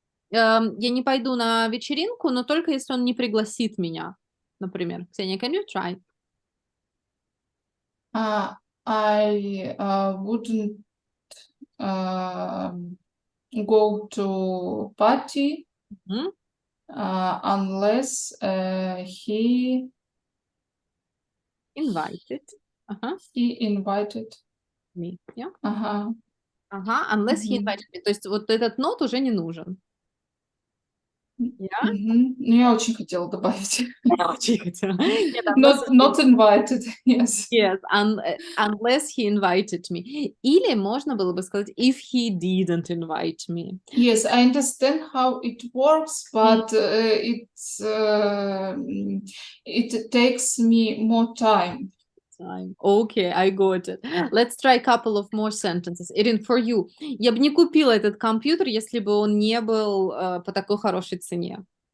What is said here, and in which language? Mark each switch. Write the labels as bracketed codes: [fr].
[ru] Я не пойду на вечеринку, но только если он не пригласит меня, например. [en] Ксения, can you try? I wouldn't go to party Мгм. unless he Invited. Ага, invited. me. Yeah. Ага. Ага, unless he Мгм. invited me. [ru] То есть вот этот not уже не нужен. [en] Yeah? Мгм. [ru] Ну, я очень хотела добавить. Я очень хотела. Нет, [en] unless Not invited, yes. Yes, unless he invited me. [ru] Или можно было бы сказать [en] if he didn't invite me. Yes, I understand how it works, but it takes me more time. Okay, I got it. Let's try a couple of more sentences. Ирин, for you. [ru] Я бы не купила этот компьютер, если бы он не был по такой хорошей цене.